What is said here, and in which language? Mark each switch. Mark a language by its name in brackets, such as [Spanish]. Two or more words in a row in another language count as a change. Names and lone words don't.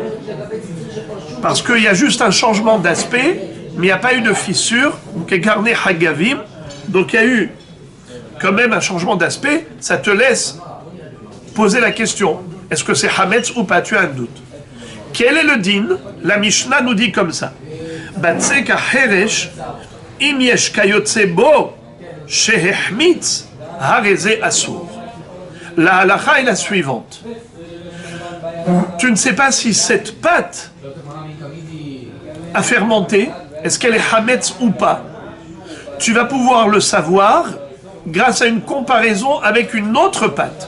[French] Parce qu'il y a juste un changement d'aspect, mais il n'y a pas eu de fissure, donc [Hebrew] כקרני חגבים, [French] donc il y a eu quand même un changement d'aspect, ça te laisse poser la question, est-ce que c'est Hametz ou pas? Tu as un doute. Quel est le din? La Mishnah nous dit comme ça. [Hebrew] בצק החרש, אם יש כיוצא בו, שהחמיץ, הרי זה אסור. [French] La halakha est la suivante. Tu ne sais pas si cette pâte a fermenté, est-ce qu'elle est Hametz ou pas? Tu vas pouvoir le savoir grâce à une comparaison avec une autre pâte.